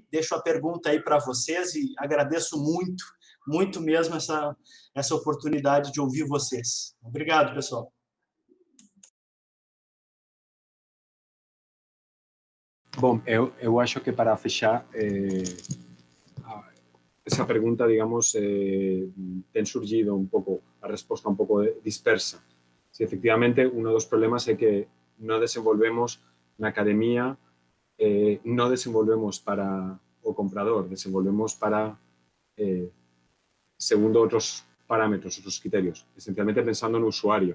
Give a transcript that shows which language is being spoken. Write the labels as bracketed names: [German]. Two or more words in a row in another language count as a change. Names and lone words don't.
[Portuguese] Deixo a pergunta aí para vocês e agradeço muito, muito mesmo essa oportunidade de ouvir vocês. Obrigado, pessoal. Bom, eu acho que para fechar [Galician] esa pregunta, digamos, ten surgido un pouco, a resposta un pouco dispersa. Si efectivamente, uno dos problemas é que non desenvolvemos na academia, non desenvolvemos para o comprador, desenvolvemos para, segundo outros parámetros, outros criterios, esencialmente pensando no usuario.